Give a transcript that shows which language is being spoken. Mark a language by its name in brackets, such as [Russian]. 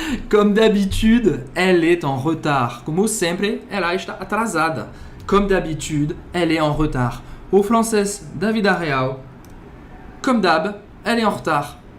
[French] Comme d'habitude, elle est en retard. [Portuguese] Como sempre, ela está atrasada. [French] Comme d'habitude, elle est en retard. [Portuguese] Au francês da vida real, [French] comme d'hab, elle est en retard.